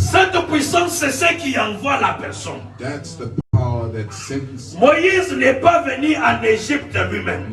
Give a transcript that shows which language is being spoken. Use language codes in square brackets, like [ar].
[fr] Cette puissance, c'est ce qui envoie la personne. [en] That's the power that sends. [fr] Moïse n'est pas venu en Égypte lui-même.